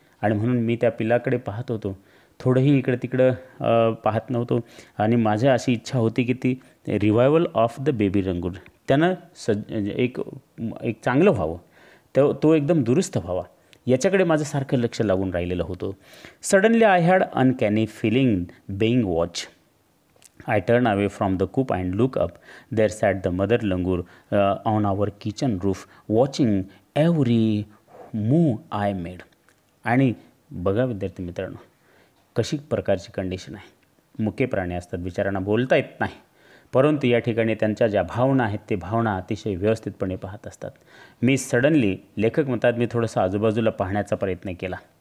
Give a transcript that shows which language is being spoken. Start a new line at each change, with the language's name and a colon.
Marathi: आणि म्हणून मी त्या पिलाकडे पाहत होतो, थोडंही इकडं तिकडं पाहत नव्हतो आणि माझी अशी इच्छा होती की ती रिवायवल ऑफ द बेबी लंगूर त्यानं एक चांगलं व्हावं, तो एकदम दुरुस्त व्हावा याच्याकडे माझं सारखं लक्ष लागून राहिलेलं होतं.
English: Suddenly I had uncanny feeling being watch. I turned away from the coop and looked up. There sat the mother langur on our kitchen roof, watching every move I made.
Marathi: आणि बघा विद्यार्थी मित्रांनो, कशी प्रकारची कंडिशन आहे. मुके प्राणी असतात, बिचारांना बोलता येत नाही, परंतु या ठिकाणी त्यांच्या ज्या भावना आहेत ते भावना अतिशय व्यवस्थितपणे पाहत असतात. मी सडनली, लेखक म्हणतात, मी थोडंसं आजूबाजूला पाहण्याचा प्रयत्न केला.